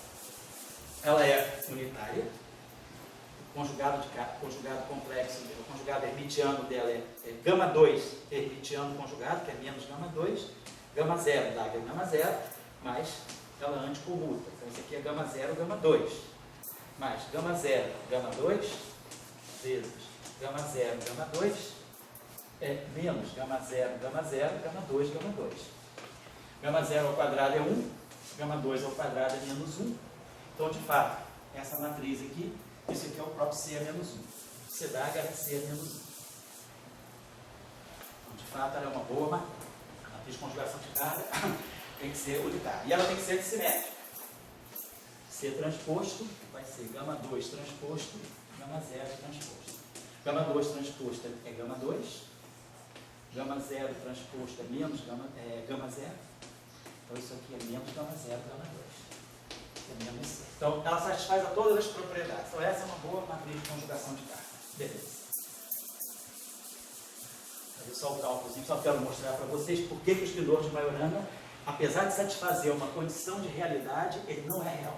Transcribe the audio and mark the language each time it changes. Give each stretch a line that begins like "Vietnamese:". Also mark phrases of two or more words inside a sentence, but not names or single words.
Portuguese: Ela é unitária. O conjugado complexo, o conjugado hermitiano dela é gama 2 hermitiano conjugado, que é menos gama 2. Gama 0 dá gama 0, mas ela anticomuta. Então, isso aqui é gama 0, gama 2. Mais gama 0, gama 2, vezes gama 0, gama 2, é menos gama 0, gama 0, gama 2, gama 2. Gama 0 ao quadrado é 1, gama 2 ao quadrado é menos 1. Então, de fato, essa matriz aqui, isso aqui é o próprio C a menos 1. C dá é C a menos 1. Então, de fato, ela é uma boa matriz. De conjugação de carga tem que ser unitária. E ela tem que ser simétrica. C transposto vai ser gama 2 transposto, gama 0 transposto. Gama 2 transposto é gama 2. Gama 0 transposto é menos gama 0. Então isso aqui é menos gama 0, gama 2. É menos C. Então ela satisfaz a todas as propriedades. Então essa é uma boa matriz de conjugação de carga. Beleza. Só o cálculozinho, só quero mostrar para vocês por que o espinor de Majorana, apesar de satisfazer uma condição de realidade, ele não é real.